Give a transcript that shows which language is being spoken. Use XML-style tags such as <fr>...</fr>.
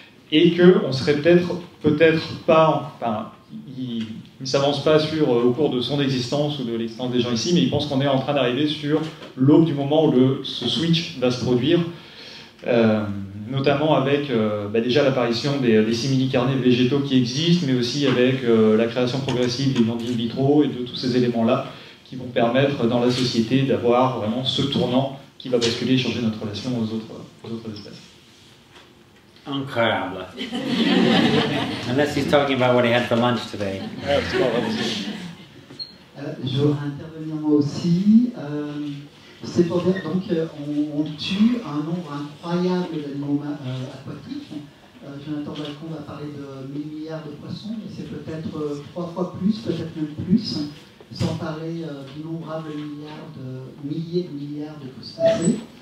<fr>et qu'on serait peut-être pas, enfin, il ne s'avance pas au cours de son existence ou de l'existence des gens ici, mais il pense qu'on est en train d'arriver sur l'aube du moment où ce switch va se produire, notamment avec déjà l'apparition des simili-carnets végétaux qui existent, mais aussi avec la création progressive des viandes in vitro et de tous ces éléments-là qui vont permettre dans la société d'avoir vraiment ce tournant qui va basculer et changer notre relation aux autres espèces. Incroyable.</fr> <en>Unless he's talking about what he had for lunch today.</en> <fr>Je voudrais intervenir moi aussi. C'est pour dire, donc, on tue un nombre incroyable d'animaux aquatiques. Jonathan Balcombe va parler de 1000 milliards de poissons, mais c'est peut-être 3 fois plus, peut-être même plus, sans parler d'innombrables milliers de milliards de crustacés.</fr>